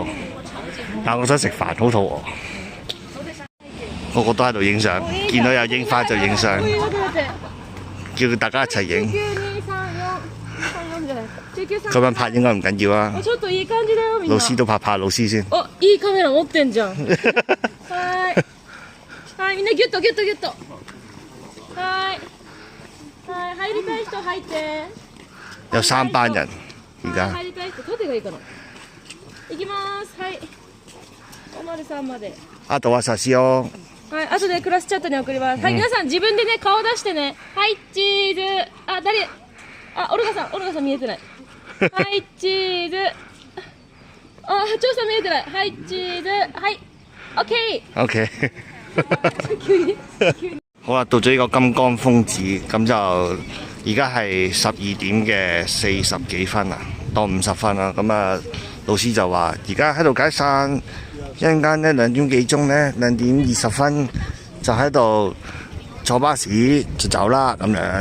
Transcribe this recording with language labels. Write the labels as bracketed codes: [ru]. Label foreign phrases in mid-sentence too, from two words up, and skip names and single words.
[yue] 但係我想食飯，好肚餓。個個都喺度影相，見到有櫻花就影相，叫大家一齊影。咁樣拍應該唔緊要啊。老師都拍老師先。哦， [ja] いいカメラ持ってんじゃん。はい。はい、みんなギュッとギュッとギュッと。はい。はい、入りたい人入って。 [yue] 有3班人而家。 [ja] 入りたい人、縦がいいかな。行きます。はい。503まで。あとは写真を。はい、後でクラスチャットに送ります。はい、皆さん自分でね、顔出してね。はい、チーズ。あ、誰？あ、オルガさん見えてない。はい、チーズ。あ、張さん見えてない。はい、チーズ。はい、オッケー。 OK。 [yue] 好啦，到咗呢個金剛峰寺，咁就而家係12點嘅40幾分啊，當50分啦。咁啊，老師就話而家喺度解散，一陣間咧2點幾鐘咧2點20分就喺度坐巴士就走啦咁樣。